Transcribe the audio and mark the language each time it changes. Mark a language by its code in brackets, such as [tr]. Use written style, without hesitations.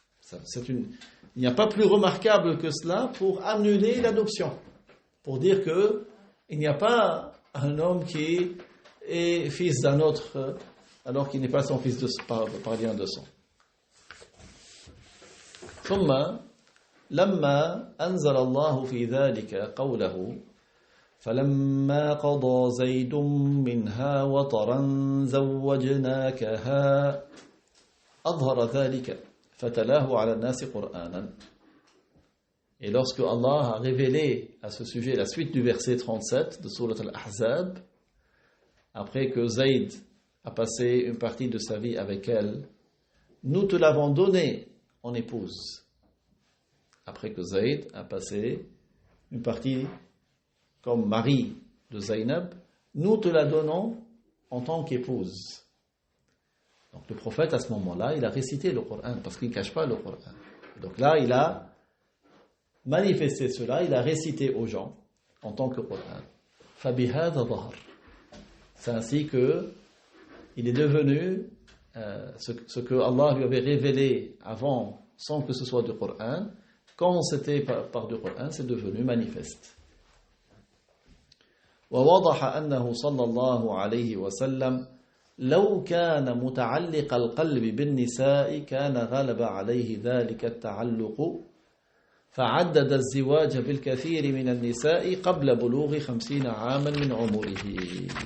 [fr] Il n'y a pas plus remarquable que cela pour annuler l'adoption. Pour dire qu'il n'y a pas un homme qui est fils d'un autre alors qu'il n'est pas son fils par lien de sang. [ar] ثم لما أنزل الله في ذلك قوله فلما قضى زيد منها وطرا زوجناكها أظهر ذلك فتلاه على الناس قرآنا. [fr] Et lorsque Allah a révélé à ce sujet la suite du verset 37 de Sourate Al-Ahzab, après que Zayd a passé une partie de sa vie avec elle, nous te l'avons donné en épouse. Après que Zayd a passé une partie comme mari de Zaynab, nous te la donnons en tant qu'épouse. Donc le prophète à ce moment-là, il a récité le Coran parce qu'il ne cache pas le Coran. Donc là, il a manifesté cela, il a récité aux gens en tant que Qur'an. [ar] فَبِهَذَا ظَهَرَ. [fr] C'est ainsi que il est devenu ce que Allah lui avait révélé avant, sans que ce soit du Qur'an. Quand c'était par du Qur'an, c'est devenu manifeste. [ar] ووضح أنه صلى الله عليه وسلم لو كان متعلق القلب بالنساء كان غلب عليه ذلك التعلق فعدد الزواج بالكثير من النساء قبل بلوغ 50 عاما من عمره.